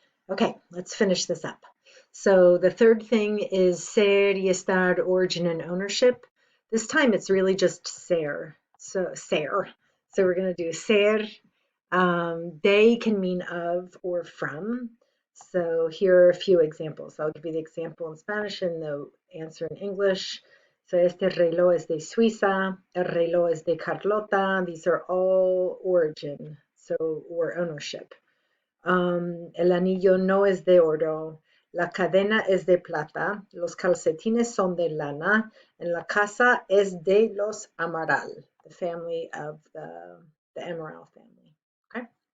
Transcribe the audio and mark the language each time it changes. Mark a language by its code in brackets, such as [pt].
[en] Okay, let's finish this up. So the third thing is ser y estar, origin and ownership. This time it's really just ser. So ser. So we're going to do ser. They can mean of or from. So here are a few examples. I'll give you the example in Spanish and the answer in English. [es] So este reloj es de Suiza. El reloj es de Carlota. [en] These are all origin, so or ownership. [es] El anillo no es de oro, la cadena es de plata, los calcetines son de lana, and la casa es de los Amaral, [en] the family of the Amaral family. Okay.